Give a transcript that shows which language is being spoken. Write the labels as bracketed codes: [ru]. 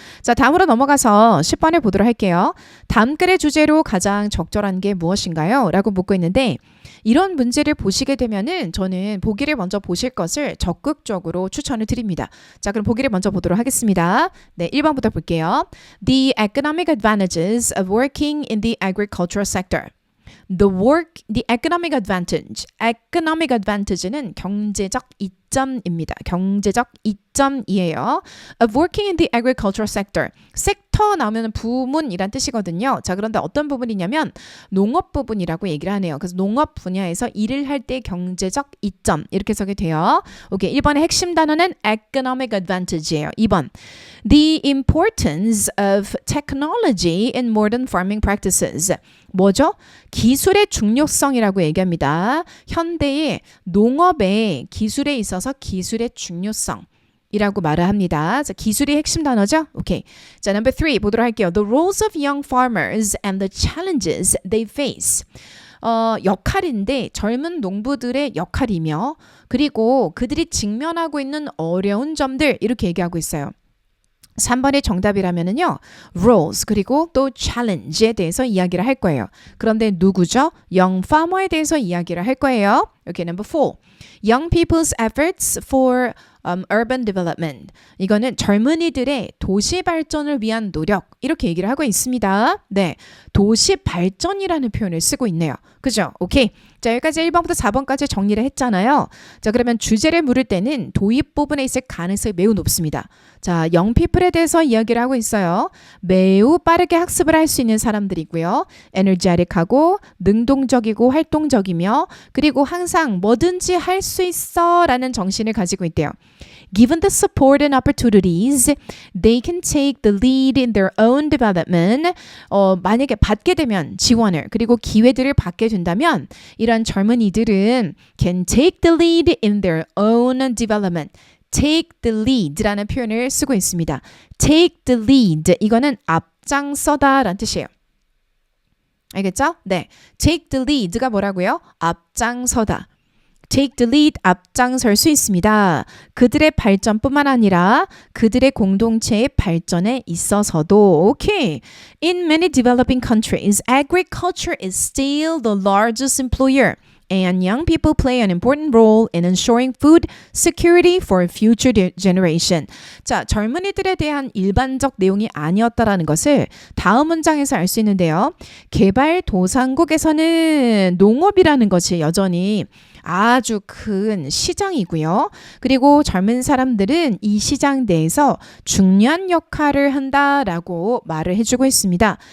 [ko] 자, 다음으로 넘어가서 10번을 보도록 할게요. 다음 글의 주제로 가장 적절한 게 무엇인가요? 라고 묻고 있는데 이런 문제를 보시게 되면은 저는 보기를 먼저 보실 것을 적극적으로 추천을 드립니다. 자, 그럼 보기를 먼저 보도록 하겠습니다. 네, 1번부터 볼게요. [en] The economic advantages of working in the agricultural sector. The economic advantage. [ko] economic advantage는 경제적 이점입니다. 경제적 이점이에요. [en] Of working in the agricultural sector. [ko] 섹터 나오면 부문이란 뜻이거든요. 자, 그런데 어떤 부분이냐면 농업 부분이라고 얘기를 하네요. 그래서 농업 분야에서 일을 할 때 경제적 이점 이렇게 써게 돼요. 오케이, 1번의 핵심 단어는 economic advantage예요. 2번. [en] The importance of technology in modern farming practices. [ko] 뭐죠? 기술의 중요성이라고 얘기합니다. 현대의 농업의 기술에 있어서 기술의 중요성이라고 말을 합니다. 자, 기술이 핵심 단어죠? 오케이. 자, [en] number 3 [ko] 보도록 할게요. [en] The roles of young farmers and the challenges they face. [ko] 역할인데 젊은 농부들의 역할이며 그리고 그들이 직면하고 있는 어려운 점들 이렇게 얘기하고 있어요. 3번의 정답이라면은요. roles 그리고 또 challenge에 대해서 이야기를 할 거예요. 그런데 누구죠? [en] young farmer에 [ko] 대해서 이야기를 할 거예요. [en] Okay, number 4. Young people's efforts for urban development. [ko] 이거는 젊은이들의 도시 발전을 위한 노력. 이렇게 얘기를 하고 있습니다. 네. 도시 발전이라는 표현을 쓰고 있네요. 그죠? 오케이. 자, 여기까지 1번부터 4번까지 정리를 했잖아요. 자, 그러면 주제를 물을 때는 도입 부분에 있을 가능성이 매우 높습니다. 자, 영피플에 대해서 이야기를 하고 있어요. 매우 빠르게 학습을 할 수 있는 사람들이고요. 에너지틱하고 능동적이고 활동적이며 그리고 항상 뭐든지 할 수 있어 라는 정신을 가지고 있대요. [en] Given the support and opportunities, they can take the lead in their own development. [ko] 만약에 받게 되면 지원을 그리고 기회들을 받게 된다면 이런 젊은이들은 [en] can take the lead in their own development. [ko] take the lead라는 표현을 쓰고 있습니다. take the lead 이거는 앞장서다 라는 뜻이에요. 알겠죠? 네. take the lead가 뭐라고요? 앞장서다. take the lead 앞장설 수 있습니다. 그들의 발전뿐만 아니라 그들의 공동체의 발전에 있어서도 오케이. [en] In many developing countries, agriculture is still the largest employer. And young people play an important role in ensuring food security for future generation. [ko] 자, 젊은이들에 대한 일반적 내용이 아니었다라는 것을 다음 문장에서 알 수 있는데요. 개발도상국에서는 농업이라는 것이 여전히 아주 큰 시장이고요. 그리고 젊은 사람들은 이 시장 내에서 중요한 역할을 한다라고 말을 해주고 있습니다.